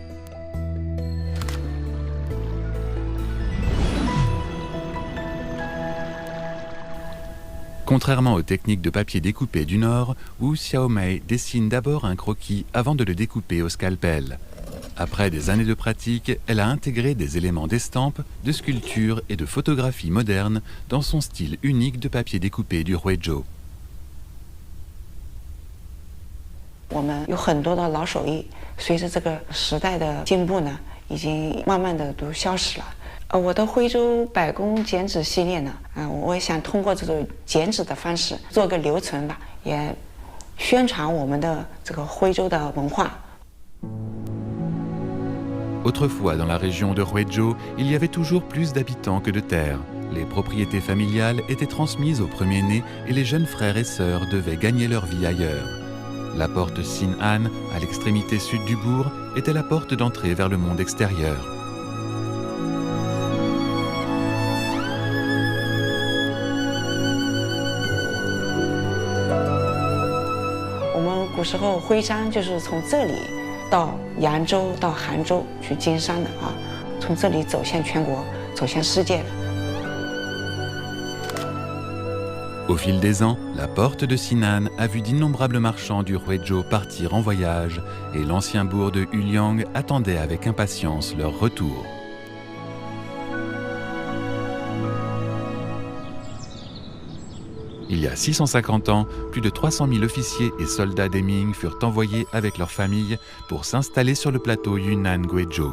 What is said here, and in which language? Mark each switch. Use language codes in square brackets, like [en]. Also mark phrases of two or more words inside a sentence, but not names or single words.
[fr] Contrairement aux techniques de papier découpé du Nord, où Xiaomei dessine d'abord un croquis avant de le découper au scalpel. Après des années de pratique, elle a intégré des éléments d'estampe, de sculpture et de photographie moderne dans son style unique de papier découpé du Huizhou. [zh] 我们有很多的老手艺，随着这个时代的进步呢，已经慢慢的都消失了。我的徽州百工剪纸系列呢，我也想通过这种剪纸的方式做个留存吧，也宣传我们的这个徽州的文化。 [fr] Autrefois, dans la région de Huizhou, il y avait toujours plus d'habitants que de terres. Les propriétés familiales étaient transmises aux premiers-nés et les jeunes frères et sœurs devaient gagner leur vie ailleurs. La porte Xin'an, à l'extrémité sud du bourg, était la porte d'entrée vers le monde extérieur. [zh] Au 古时候徽商就是从这里 到扬州、到杭州去经商的啊，从这里走向全国、走向世界的。 [fr] Au fil des ans, la porte de Xin'an a vu d'innombrables marchands du Huizhou partir en voyage et l'ancien bourg de Huliang attendait avec impatience leur retour. Il y a 650 ans, plus de 300 000 officiers et soldats des Ming furent envoyés avec leurs familles pour s'installer sur le plateau Yunnan-Guizhou.